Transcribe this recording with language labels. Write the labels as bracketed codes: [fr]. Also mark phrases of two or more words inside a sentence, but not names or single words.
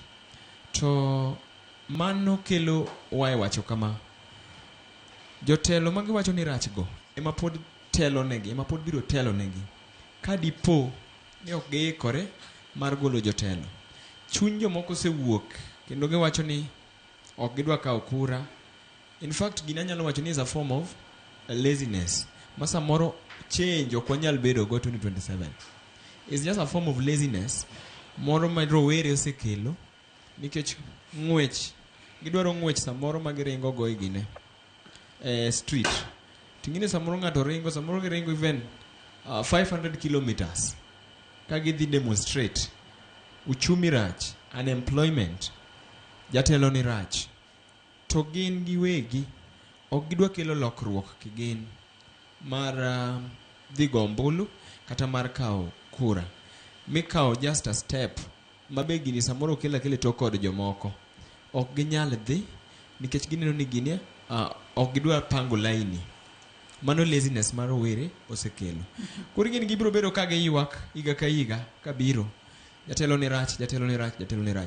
[luo] To mano kelo wae wacho kama jotelo ma giwacho ni rach go ema pod telo negi, ema pod biro telo negi ka dipo ni ok giikore mar golo jotelo. Chuny jomoko osewuok kendo giwacho ni ok gidwa kawo kura. [en] In fact [luo] gina nyalo wacho ni [en] is a form of laziness. [luo] Masa moro change ok wanyal bedo go 2027. [en] It's just a form of laziness [luo] moro ma rowere osekelo nikech ng'wech, gidwaro ng'wech samoro ma giringo go igine street. Tingine samoro ng'ato ringo, samoro giringo even 500 kilometers ka gidhi demonstrate. Uchumi rach, unemployment, jatelo ni rach. To gin giwegi ok gidwa kelo lokruok kigin mar dhi go ombulu kata mar kawo kura. Mikawo [en] just a step [luo] mabe gini samoro kela to kod jomoko ok ginyal dhi nikech gineno ni gini ok gidwa pango laini. Mano laziness mar rowere osekelo. Koro gini gibiro bedo ka giywak higa ka higa kabiro jatelo ni rach, jatelo ni rach, jatelo ni rach.